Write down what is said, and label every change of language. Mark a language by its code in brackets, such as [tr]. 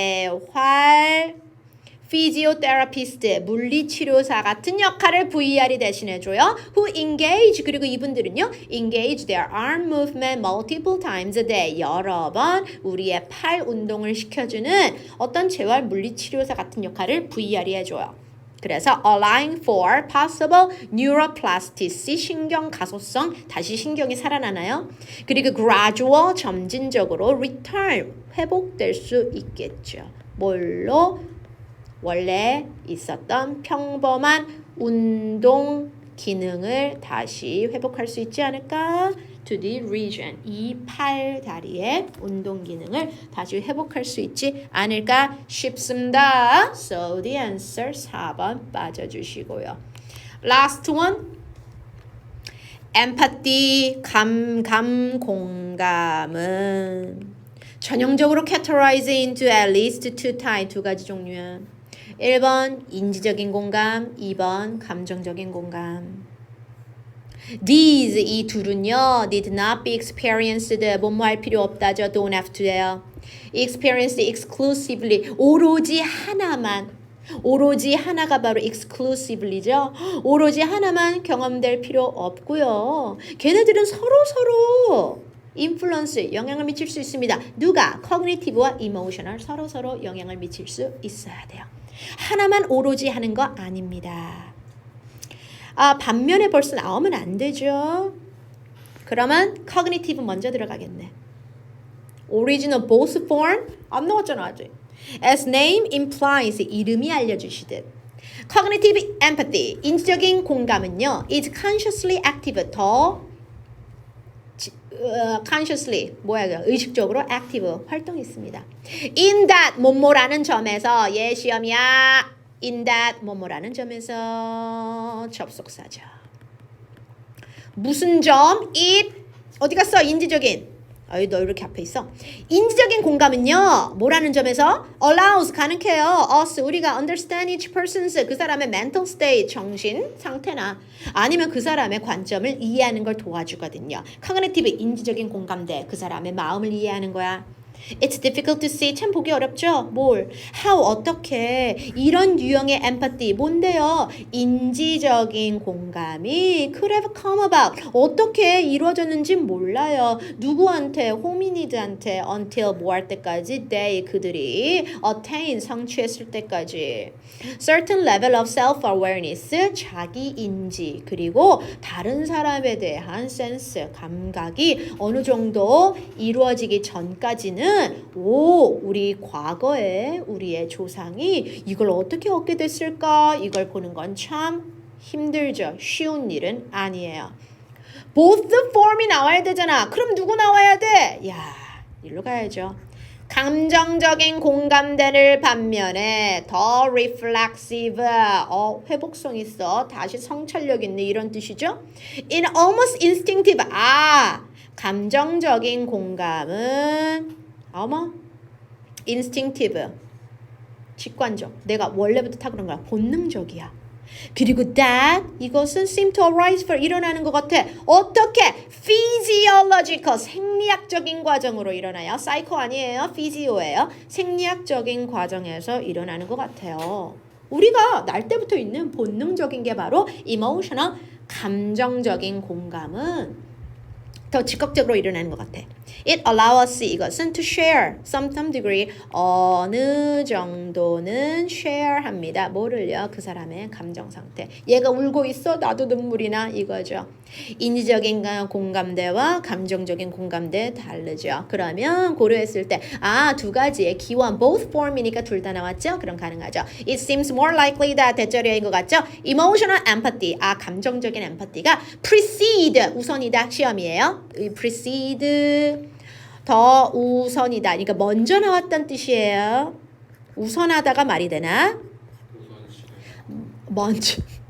[ko] 재활 피지오테라피스트, 물리치료사 같은 역할을 VR이 대신해줘요. [en] Who engage, [ko] 그리고 이분들은요, [en] engage their arm movement multiple times a day. [ko] 여러 번 우리의 팔 운동을 시켜주는 어떤 재활 물리치료사 같은 역할을 VR이 해줘요. 그래서 [en] allowing for possible neuroplasticity, [ko] 신경 가소성, 다시 신경이 살아나나요? 그리고 gradual, 점진적으로 return, 회복될 수 있겠죠. 뭘로? 원래 있었던 평범한 운동 기능을 다시 회복할 수 있지 않을까? [en] To the region, [ko] 이 팔 다리의 운동 기능을 다시 회복할 수 있지 않을까 싶습니다. [en] So the answer [ko] 4번 빠져주시고요. [en] Last one. Empathy, [ko] 공감은 전형적으로 [en] categorize into at least two type, [ko] 두 가지 종류야. 1번 인지적인 공감, 2번 감정적인 공감. [en] These [ko] 이 둘은요 [en] need not be experienced [ko] 뭐뭐 할 필요 없다죠. [en] don't have to요. experienced exclusively [ko] 오로지 하나만 오로지 하나가 바로 exclusively죠. 오로지 하나만 경험될 필요 없고요. 걔네들은 서로 influence 영향을 미칠 수 있습니다. 누가 cognitive와 emotional 서로 영향을 미칠 수 있어야 돼요. 하나만 오로지 하는 거 아닙니다. 반면에 벌써 나오면 안 되죠. 그러면 cognitive 먼저 들어가겠네. [en] Original both form [ko] 안 나왔잖아 아직. [en] As name implies [ko] 이름이 알려주시듯. [en] Cognitive empathy [ko] 인지적인 공감은요 [en] is consciously active 더 consciously [ko] 의식적으로 [en] active [ko] 활동이 있습니다. [en] In that [ko] 뭐뭐라는 점에서 시험이야. [en] In that [ko] 뭐뭐라는 점에서 접속사죠. 무슨 점? It 어디 갔어? 인지적인 너 이렇게 앞에 있어. 인지적인 공감은요. 뭐라는 점에서 allows 가능해요. us 우리가 [en] understand each person's [ko] 그 사람의 [en] mental state [ko] 정신 상태나 아니면 그 사람의 관점을 이해하는 걸 도와주거든요. cognitive 인지적인 공감대 그 사람의 마음을 이해하는 거야. [en] It's difficult to see. [ko] 참 보기 어렵죠? 뭘? [en] How? [ko] 어떻게? 이런 유형의 empathy. 뭔데요? 인지적인 공감이 [en] could have come about. [ko] 어떻게 이루어졌는지 몰라요. 누구한테? 호미니드한테 until 뭐 할 때까지? they 그들이 attain 성취했을 때까지. [en] Certain level of self-awareness [ko] 자기 인지 그리고 다른 사람에 대한 sense 감각이 어느 정도 이루어지기 전까지는 우리 과거에 우리의 조상이 이걸 어떻게 얻게 됐을까? 이걸 보는 건 참 힘들죠. 쉬운 일은 아니에요. [en] Both form [ko] 이 나와야 되잖아. 그럼 누구 나와야 돼? 일로 가야죠. 감정적인 공감대를 반면에 더 reflexive, 회복성 있어. 다시 성찰력 있는 이런 뜻이죠. [en] In almost instinctive, [ko] 감정적인 공감은 instinctive, 직관적. 내가 원래부터 타고난 거야. 본능적이야. 그리고 that, 이것은 [en] seem to arise for [ko] 일어나는 것 같아. 어떻게? physiological, 생리학적인 과정으로 일어나요. psycho 아니에요. physio예요. 생리학적인 과정에서 일어나는 것 같아요. 우리가 날 때부터 있는 본능적인 게 바로 emotional, 감정적인 공감은 더 즉각적으로 일어나는 것 같아. [en] It allows us [ko] 이것은 [en] to share some degree [ko] 어느 정도는 [en] share [ko] 합니다. 뭐를요? 그 사람의 감정 상태. 얘가 울고 있어? 나도 눈물이 나? 이거죠. 인지적인 공감대와 감정적인 공감대 다르죠. 그러면 고려했을 때 두 가지의 기원 [en] both form [ko] 이니까 둘 다 나왔죠? 그럼 가능하죠. [en] It seems more likely that [ko] 대절여인 것 같죠? [en] Emotional empathy [ko] 감정적인 [en] empathy가 precede [ko] 우선이다 시험이에요. precede 더 우선이다. 그러니까 먼저 나왔다는 뜻이에요. 우선하다가 말이 되나? 먼저.